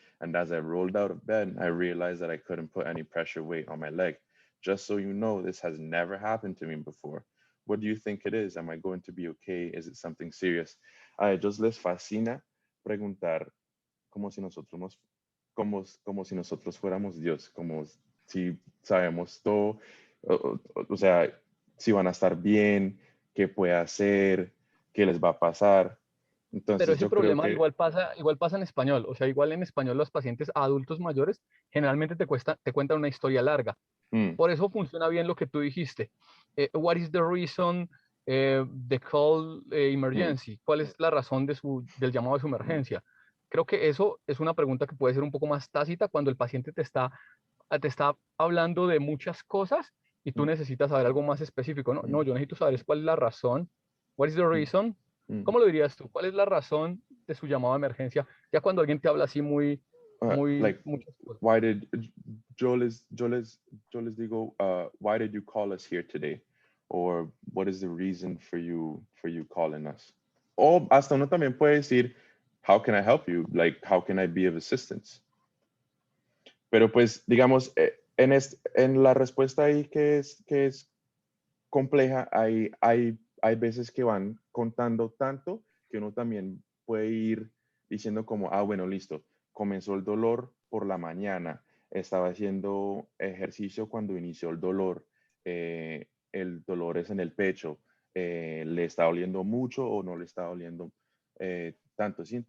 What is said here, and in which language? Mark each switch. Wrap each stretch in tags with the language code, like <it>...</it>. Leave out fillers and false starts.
<en>And as I rolled out of bed, I realized that I couldn't put any pressure weight on my leg. Just so you know, this has never happened to me before. What do you think it is? Am I going to be okay? Is it something serious?</en> <es>A ellos les fascina preguntar como si nosotros como si nosotros fuéramos Dios, como si sabemos todo, o sea, si van a estar bien, qué puede hacer, qué les va a pasar. Entonces, Pero ese yo creo problema que igual pasa en español. O sea, igual en español los pacientes adultos mayores generalmente te cuentan una historia larga. Por eso funciona bien lo que tú dijiste.</es> <en>What is the reason the call emergency?</en> <es>¿Cuál es la razón del llamado de su emergencia? Creo que eso es una pregunta que puede ser un poco más tácita cuando el paciente te está hablando de muchas cosas y tú necesitas saber algo más específico. No, yo necesito saber cuál es la razón.</es> <en>What is the reason?</en> <es>¿Cómo lo dirías tú? ¿Cuál es la razón de su llamado de emergencia? Ya cuando alguien te habla así</es> <en>like,</en> <es>muchas cosas.</es> <en>why did</en> <es>yo les digo,</es> <en>why did you call us here today? Or what is the reason for you calling us?</en> <es>O hasta uno también puede decir,</es> <en>how can I help you? Like, how can I be of assistance?</en> <es>Pero pues, digamos, en la respuesta ahí que es compleja, hay veces que van contando tanto que uno también puede ir diciendo como, bueno, listo, comenzó el dolor por la mañana, estaba haciendo ejercicio cuando inició el dolor es en el pecho, le está doliendo mucho o no le está doliendo tanto, ¿sí?</es>